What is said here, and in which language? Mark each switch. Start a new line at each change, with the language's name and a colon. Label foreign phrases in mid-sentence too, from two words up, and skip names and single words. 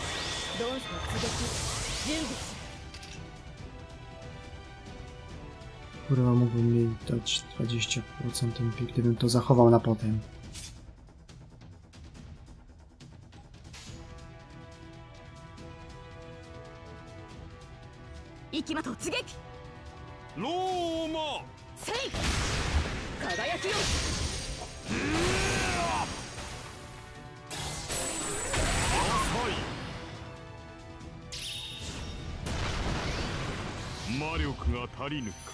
Japanese: ドンスの刺激準備し。
Polish: Kurwa, mógłbym jej dać 20% MP, gdybym to zachował na potem. Ikimato, tsugeki!
Japanese: ローマせい！輝きよ！浅い魔力が足りぬか。